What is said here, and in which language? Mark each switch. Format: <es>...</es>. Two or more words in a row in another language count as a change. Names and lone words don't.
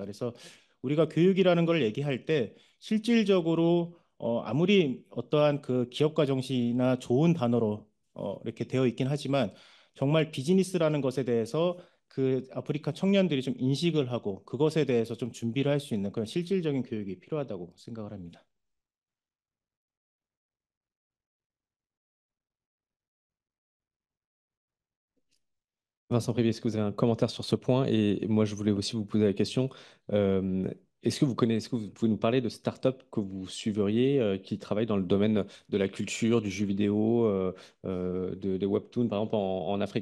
<ko>그래서 우리가 교육이라는 걸 얘기할 때 실질적으로 아무리 어떠한 그 기업가 정신이나 좋은 단어로 이렇게 되어 있긴 하지만 정말 비즈니스라는 것에 대해서 그 아프리카 청년들이 좀 인식을 하고 그것에 대해서 좀 준비를 할 수 있는 그런 실질적인 교육이 필요하다고 생각을 합니다.</ko> <fr>Vincent Privé, est-ce que vous avez un commentaire sur ce point? Et moi, je voulais aussi vous poser la question. euh, est-ce que vous connaissez, est-ce que vous pouvez nous parler de startups que vous suiveriez qui travaillent dans le domaine de la culture, du jeu vidéo, des webtoons, par exemple, en Afrique?</fr>